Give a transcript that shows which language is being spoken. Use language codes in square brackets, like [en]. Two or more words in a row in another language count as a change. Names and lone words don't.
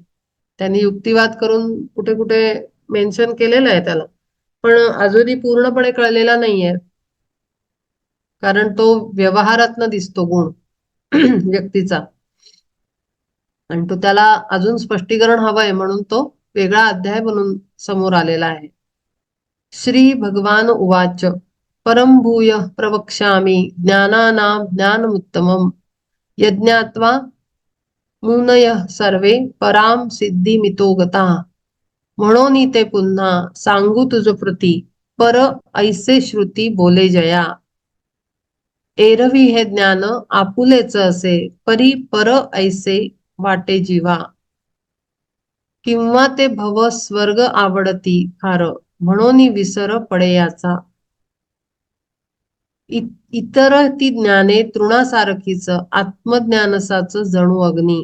[mr] त्यांनी युक्तिवाद करून कुठे कुठे मेन्शन केलेलं आहे त्याला, पण अजूनही पूर्णपणे कळलेला नाहीये. कारण तो व्यवहारातनं दिसतो गुण व्यक्तीचा, आणि तो त्याला अजून स्पष्टीकरण हवंय म्हणून तो वेगळा अध्याय बनून समोर आलेला आहे. [sa] श्री भगवान उवाच परम भूय प्रवक्ष्यामि ज्ञानानां ज्ञानमुत्तमम् यज्ञात्वा मुनयः सर्वे पराम सिद्धिमितो गताः. [mr] म्हणून ते पुन्हा सांगू तुझ प्रती पर ऐसे श्रुती बोले जया. एरवी हे ज्ञान आपुलेच असे परी पर ऐसे वाटे जीवा. किंवा ते भव स्वर्ग आवडती फार म्हणून विसर पडे याचा. इतर ती ज्ञाने तृणासारखीच आत्मज्ञानसाच जणू अग्नी.